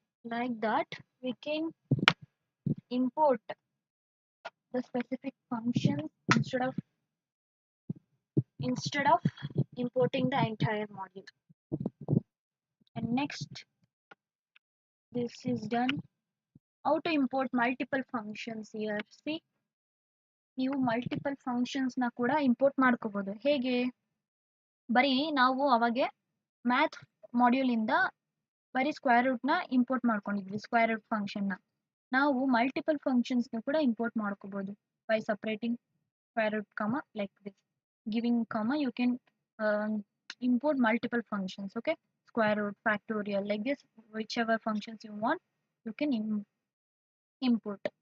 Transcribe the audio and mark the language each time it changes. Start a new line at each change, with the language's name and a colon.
English: Like that, we can import the specific functions instead of importing the entire module. And next, this is done. How to import multiple functions here?
Kannada: See, ನೀವು multiple ಫಂಕ್ಷನ್ಸ್ನ ಕೂಡ import ಮಾಡ್ಕೋಬಹುದು. ಹೇಗೆ? ಬರೀ ನಾವು ಅವಾಗೆ math ಮಾಡ್ಯೂಲಿಂದ ಬರೀ square ರೂಟ್ನ import ಮಾಡ್ಕೊಂಡಿದ್ವಿ, square root ಫಂಕ್ಷನ್ನ. ನಾವು ಮಲ್ಟಿಪಲ್ ಫಂಕ್ಷನ್ಸ್ನ ಕೂಡ ಇಂಪೋರ್ಟ್ ಮಾಡ್ಕೋಬಹುದು
English: By separating square root comma like this, giving comma you can import multiple functions. Okay, square root, factorial, like this, whichever functions you want you can import.